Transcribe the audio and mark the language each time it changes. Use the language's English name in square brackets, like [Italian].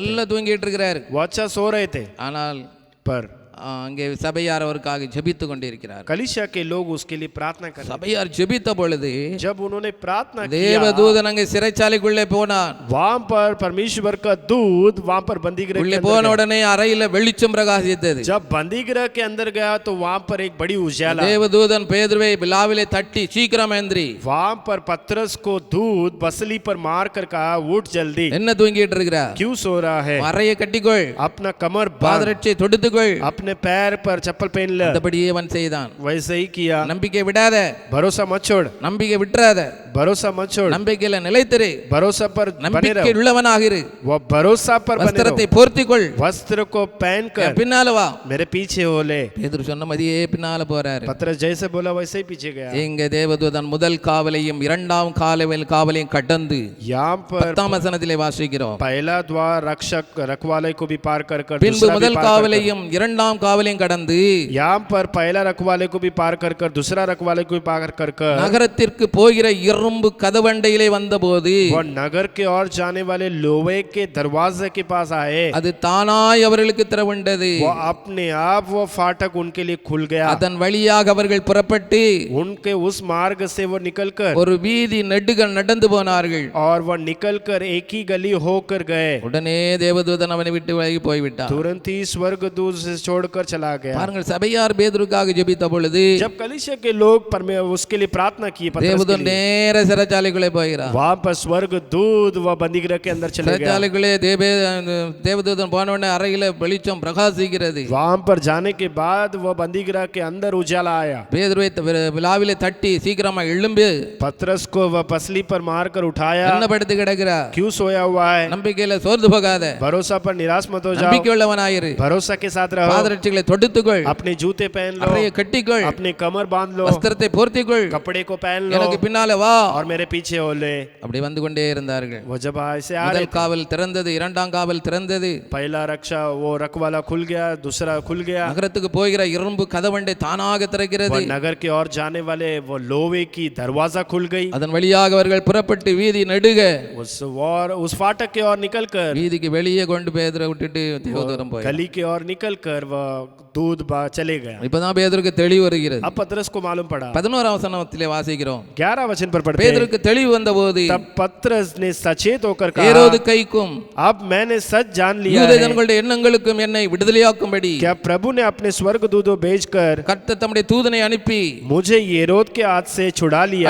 [Tamil] நல்லா தூங்கிட்டு இருக்கிறார். [Hindi] वो अच्छा सो रहे थे, [Tamil] ஆனால் [Hindi] पर [Tamil] அங்கே சபையார் அவருக்காக ஜெபித்துக் கொண்டிருக்கிறார். [Hindi] कलीसिया के लोग उसके लिए प्रार्थना कर रहे थे। [Tamil] சபையார் ஜெபித்த பொழுது, [Hindi] जब उन्होंने प्रार्थना किया, [Tamil] தேவதூதன் அங்கே சிறைச்சாலைக்குள்ளே போனான். [Hindi] वहां पर परमेश्वर का दूत वहां पर बंदी गृह [Tamil] உள்ளே [Hindi] के [Tamil] போன [Hindi] अंदर गया। [Tamil] உடனே அறையில வெளிச்சம் பிரகாசித்தது. [Hindi] जब बंदी गृह के अंदर गया तो वहां पर एक बड़ी उजाला। [Tamil] தேவதூதன் பேதுருவை விலாவிலே தட்டி, சீக்கிரம் எந்திரி. [Hindi] वहां पर पतरस को दूत बसली पर मार कर कहा, उठ जल्दी, [Tamil] என்ன தூங்கிட்டு இருக்கிற? [Hindi] क्यों सो रहा है? [Tamil] அறையை கட்டிக்கொள், [Hindi] अपना कमर बांध, [Tamil] பாதரட்சை தொடுத்துக்கொள். [Hindi] अपने पैर पर चप्पल पहन ले। [Tamil] அந்தபடியே அவன் செய்தான். [Hindi] वैसे ही किया। [Tamil] நம்பிக்கை விடாத, [Hindi] भरोसा मत छोड़, [Tamil] நம்பிக்கை விட்டுறாத, [Hindi] भरोसा मत छोड़, [Tamil] நம்பிக்கையில நிலைத்திரு, [Hindi] भरोसा पर बने [Tamil] நம்பிக்கை [Hindi] रहो। [Tamil] உள்ளவனாக இரு. [Hindi] वो भरोसा पर बने [Tamil] வஸ்திரத்தை [Hindi] रहो। [Tamil] போர்த்திக்கொள், [Hindi] वस्त्र को पहन कर [Tamil] பின்னால வா. [Hindi] मेरे पीछे हो ले। [Tamil] பேதுரு சொன்ன மாதிரியே பின்னால போறாரு. [Hindi] पतरस जैसे बोला वैसे ही पीछे गया। [Tamil] இங்க தேவதூதன் முதல் காவலையும் இரண்டாம் காவலையும் கடந்து [Hindi] यहाँ पर [Tamil] 10ஆம் வசனத்திலே வாசிக்கிறோம். [Hindi] पहला द्वार रक्षक रखवाले को भी पार कर कर [Tamil] பின்பு [Hindi] दूसरा भी [Tamil] முதல் காவலையும் இரண்டாம் காவலையும் கடந்து [Hindi] यहाँ पर पहला रखवाले को भी पार कर कर दूसरा रखवाले को भी पार कर कर [Tamil] நகரத்திற்கு போகிற இரும்பு கதவண்டையிலே வந்தபோது, [Hindi] वो नगर के ओर जाने वाले लोहे के दरवाजे के पास आए। [Tamil] அது தானாய் அவர்களுக்கு திறவுண்டது. [Hindi] वो अपने आप वो फाटक उनके लिए खुल गया। [Tamil] அதன் வழியாக அவர்கள் புறப்பட்டு [Hindi] उनके उस मार्ग से वो निकलकर [Tamil] ஒரு வீதி நெடுக நடந்து போனார்கள். [Hindi] और वो निकलकर एक ही गली होकर गए। [Tamil] உடனே தேவதூதன் அவனை விட்டு விலகி போய்விட்டான். [Hindi] तुरंत ही स्वर्गदूत से छोड़कर चला गया। [Tamil] பாருங்கள், சபையார் பேதுருக்காக ஜெபித்த பொழுது [Hindi] जब कलीसिया के लोग उसके लिए प्रार्थना की, [Tamil] தேவதூதன் நேர சிறைச்சாலைக்குள்ளே போகிறார். [Hindi] वहां पर स्वर्गदूत वह बंदी गृह के अंदर चले गया। [Tamil] சிறைச்சாலைக்குள்ளே தேவதூதன் போன உடனே அறையில வெளிச்சம் பிரகாசிக்கிறது. [Hindi] वहां पर जाने के बाद वह बंदी गृह के अंदर उजाला आया। [Tamil] பேதுருவை விலாவிலே தட்டி, சீக்கிரமா எழும்பு. [Hindi] पतरस को वह पसली पर मारकर उठाया। [Tamil] என்ன படுத்து கிடக்கிறா? [Hindi] क्यों सोया हुआ है? [Tamil] நம்பிக்கையில சோர்ந்து போகாத, [Hindi] भरोसा पर निराश मत हो जाओ, [Tamil] நம்பிக்கை உள்ளவனாயிரு, [Hindi] भरोसा के साथ रहो, [Tamil] பாதரட்சை பாதரட்சிகளை தொடுத்துக்கொள், [Hindi] अपने जूते पहन लो, [Tamil] அறையை கட்டிக்கொள், [Hindi] अपने कमर बांध लो, [Tamil] வஸ்திரத்தை போர்த்திக்கொள், [Hindi] कपड़े को पहन [Tamil] எனக்கு [Hindi] लो [Tamil] பின்னாலே வா. [Hindi] और मेरे पीछे हो ले। [Tamil] அப்படி வந்து கொண்டே இருந்தார்கள். [Hindi] वो जब ऐसे आ रहे [Tamil] முதல் காவல் திறந்தது, இரண்டாம் காவல் திறந்தது. [Hindi] पहला रक्षा वो रखवाला खुल गया, दूसरा खुल गया। [Tamil] நகரத்துக்கு போகிற இரும்பு கதவண்டை தானாக திறக்கிறது. [Hindi] वो नगर की ओर जाने वाले वो लोहे की दरवाजा खुल गई। [Tamil] அதன் வழியாக அவர்கள் புறப்பட்டு வீதி நடுக [Hindi] उस फाटक के ओर निकलकर [Tamil] வீதிக்கு வெளியே கொண்டு பேதுரை விட்டுட்டு தேவதூதன் போய் [Hindi] गली के ओर निकलकर वह दूध चले गया। [Tamil] இப்பதான் பேதுருக்கு தெளிவு வருகிறது. [Hindi] अब पतरस को मालूम पड़ा। [Tamil] 11ஆம் வசனத்திலே வாசிக்கிறோம். [Hindi] 11 वचन पर पढ़ते हैं, [Tamil] பேதுருக்கு தெளிவு வந்தபோது [Hindi] तब पतरस ने सचेत होकर कहा, [Tamil] ஏரோது கைக்கும் [Hindi] अब मैंने सच जान लिया [Tamil] யூத [Hindi] है [Tamil] ஜனங்களுடைய எண்ணங்களுக்கும் என்னை விடுதலையாக்கும்படி [Hindi] क्या प्रभु ने अपने स्वर्गदूतों भेजकर [Tamil] கர்த்தர் தம்முடைய தூதனை அனுப்பி [Hindi] मुझे हेरोद के हाथ से छुड़ा लिया।